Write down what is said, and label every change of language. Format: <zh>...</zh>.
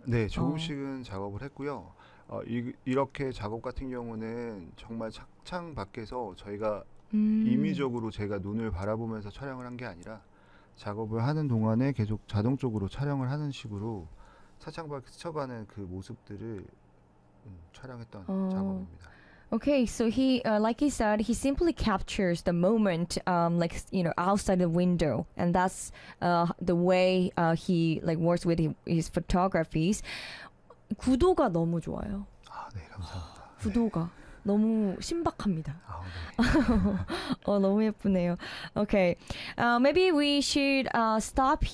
<ko>네, 조금씩은 작업을 했고요. 이렇게 작업 같은 경우는 정말 착창 밖에서 저희가 임의적으로 제가 눈을 바라보면서 촬영을 한게 아니라 작업을 하는 동안에 계속 자동적으로 촬영을 하는 식으로 차창밖에 스쳐가는 그 모습들을 촬영했던 작업입니다.</ko> <en>Okay, so he, like he said, he simply captures the moment, outside the window, and that's the way he like works with his photographies.</en> <ko>구도가 너무 좋아요. 아, 네, 감사합니다. 구도가 너무 신박합니다. 네. 너무 예쁘네요.</ko> <en>Okay, maybe we should stop here.</en>